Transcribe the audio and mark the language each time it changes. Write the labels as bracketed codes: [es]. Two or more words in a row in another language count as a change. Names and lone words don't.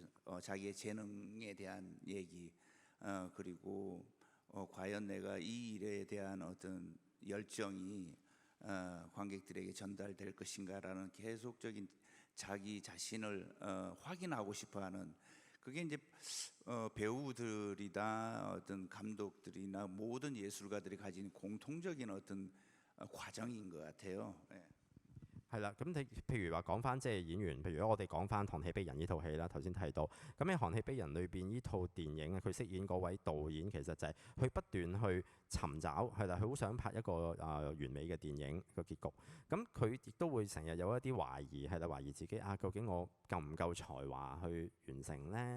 [ko] 자기의 재능에 대한 얘기 그리고 과연 내가 이 일에 대한 어떤 열정이 관객들에게 전달될 것인가라는 계속적인 자기 자신을 확인하고 싶어하는 그게 이제 배우들이나 어떤 감독들이나 모든 예술가들이 가진 공통적인 어떤 과정인 것 같아요. 예. [yue] 係啦，咁你譬如話講翻即係演員，譬如我哋講翻《寒氣逼人》呢套戲啦，頭先提到，咁喺《寒氣逼人》裏邊呢套電影啊，佢飾演嗰位導演其實就係佢不斷去尋找係啦，佢好想拍一個完美嘅電影個結局。咁佢亦都會成日有一啲懷疑係啦，懷疑自己啊，究竟我夠唔夠才華去完成呢？